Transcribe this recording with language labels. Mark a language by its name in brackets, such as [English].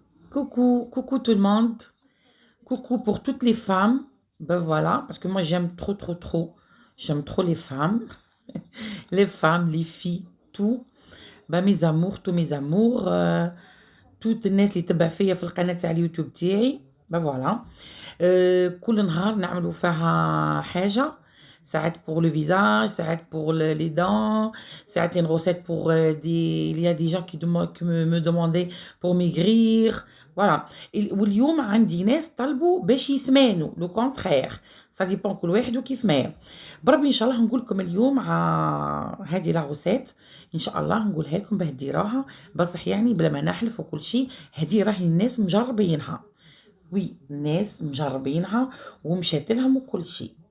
[French] Coucou, coucou tout le monde. Coucou pour toutes les femmes. Ben voilà, parce que moi j'aime trop, trop, trop. J'aime trop les femmes. Les femmes, les filles, tout. Ben mes amours, tous mes amours. [Arabic] توت الناس اللي تبع فيا في القناة تاع اليوتيوب تاعي. [French] Ben voilà. [Arabic] كل نهار نعملوا فيها حاجة. [French] ساعات pour le visage, ساعات pour les dents, ساعات une recette pour il y a des gens qui me demandaient pour maigrir. Voilà. [Arabic] واليوم عندي ناس طلبوا باش يسمانوا لو كونترير. [French] ça dépend [Arabic] كل واحد وكيف ما. بربي ان شاء الله نقول لكم اليوم هذه لا غوسيت. ان شاء الله نقولها لكم باه ديروها بصح يعني بلا ما نحلف وكل شيء. هذه راهي الناس مجربينها. وي الناس مجربينها ومشات لهم وكل شيء.